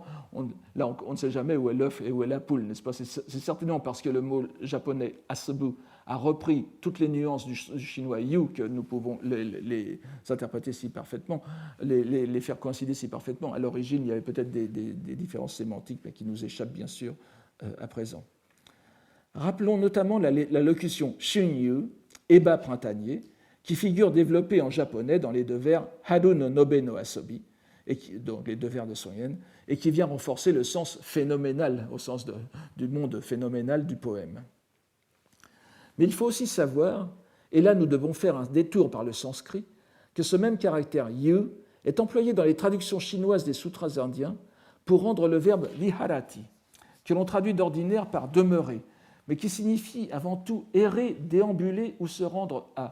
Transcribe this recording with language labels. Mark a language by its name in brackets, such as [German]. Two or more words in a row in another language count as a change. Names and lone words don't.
[French] On ne sait jamais où est l'œuf et où est la poule, n'est-ce pas? C'est certainement parce que le mot japonais asobu a repris toutes les nuances du chinois yu que nous pouvons les interpréter si parfaitement, les faire coïncider si parfaitement. À l'origine, il y avait peut-être des différences sémantiques, mais qui nous échappent bien sûr à présent. Rappelons notamment la locution shunyu, ébat printanier, qui figure développée en japonais dans les 2 vers [Japanese] 春の野辺の遊び, [French] donc les 2 vers de Son Yen, et qui vient renforcer le sens phénoménal, au sens du monde phénoménal du poème. Mais il faut aussi savoir, et là nous devons faire un détour par le sanskrit, que ce même caractère yu est employé dans les traductions chinoises des sutras indiens pour rendre le verbe viharati, que l'on traduit d'ordinaire par demeurer, mais qui signifie avant tout errer, déambuler ou se rendre à.